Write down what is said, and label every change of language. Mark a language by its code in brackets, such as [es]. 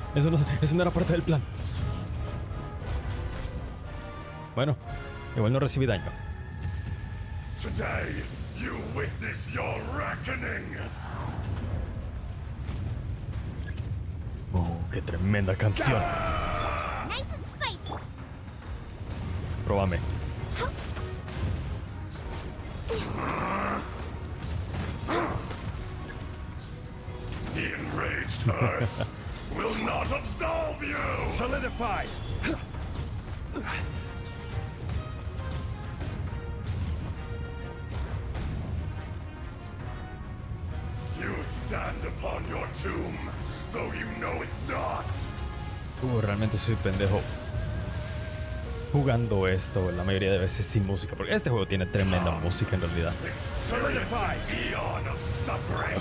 [es] Eso no era parte del plan. Bueno, igual no recibí daño. [en] Today, you witness your reckoning. [es] Qué tremenda canción. [en] Nice and spicy. [es] Próbame. [en] The enraged earth will not absolve you. Solidify. You stand upon your tomb, though you know it not. [es] Realmente soy pendejo jugando esto la mayoría de veces sin música, porque este juego tiene tremenda música en realidad. [en] Experience an eon of suffering.